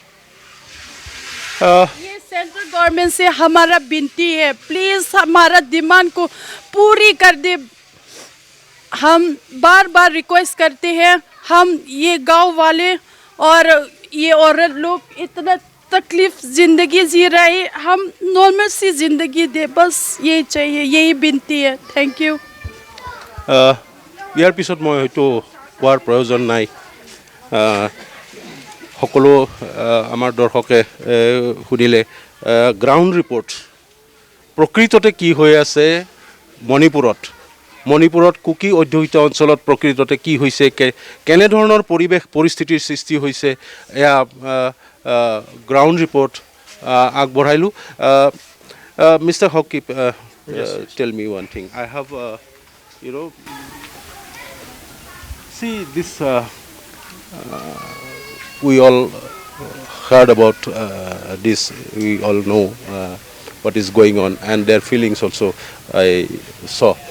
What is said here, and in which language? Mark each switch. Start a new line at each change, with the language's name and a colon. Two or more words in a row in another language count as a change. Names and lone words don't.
Hindi: ये सेंट्रल गवर्नमेंट से हमारा विनती है, प्लीज़ हमारा डिमांड को पूरी कर दे। हम बार बार रिक्वेस्ट करते हैं, हम ये गांव वाले और ये औरत लोग इतना तकलीफ ज़िंदगी जी रहे, हम नॉर्मल सी ज़िंदगी दे, बस यही चाहिए, यही विनती है।
English: thank you.
Assamese: ইয়াৰ পিছত মই হয়তো কোৱাৰ প্ৰয়োজন নাই। সকলো আমাৰ দৰ্শকে শুনিলে
English: ground report
Assamese: প্ৰকৃততে কি হৈ আছে মণিপুৰত কুকি অধ্যুষিত অঞ্চলত প্ৰকৃততে কি হৈছে, কেনেধৰণৰ পৰিস্থিতিৰ সৃষ্টি হৈছে, এয়া
English: ground report
Assamese: আগবঢ়াইলোঁ।
English: Mister Hakip, tell me one thing. I have see this we all heard about this, we all know what is going on and their feelings also I saw.